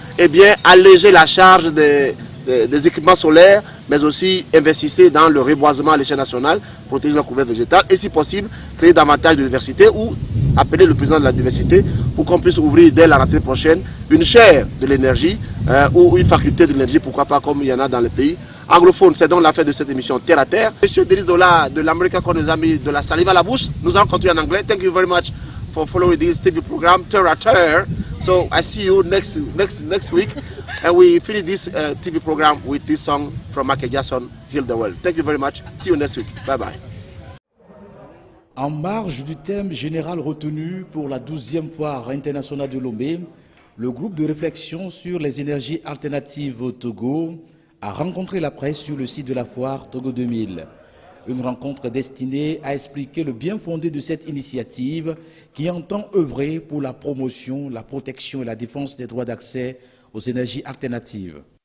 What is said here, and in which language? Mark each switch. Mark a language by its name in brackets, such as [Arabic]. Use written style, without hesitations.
[French] Eh bien, alléger la charge des équipements solaires, mais aussi investir dans le reboisement à l'échelle nationale, protéger la couverture végétale et si possible, créer davantage d'universités ou appeler le président de l'université pour qu'on puisse ouvrir dès la rentrée prochaine une chaire de l'énergie ou une faculté de l'énergie, pourquoi pas comme il y en a dans le pays anglophone. C'est donc l'affaire de cette émission Terre à Terre. Monsieur Denis Dola de l'Amérique qu'on nous a mis de la salive à la bouche, nous allons continuer en anglais. [English] Thank you very much for following this TV program Terre à Terre. So I see you next week, and we finish this TV program with this song from Michael Jackson, Heal the World. Thank you very much. See you next week. Bye bye. [French] En marge du thème général retenu pour la 12e foire internationale de Lomé, le groupe de réflexion sur les énergies alternatives au Togo a rencontré la presse sur le site de la foire Togo 2000. Une rencontre destinée à expliquer le bien fondé de cette initiative qui entend œuvrer pour la promotion, la protection et la défense des droits d'accès aux énergies alternatives.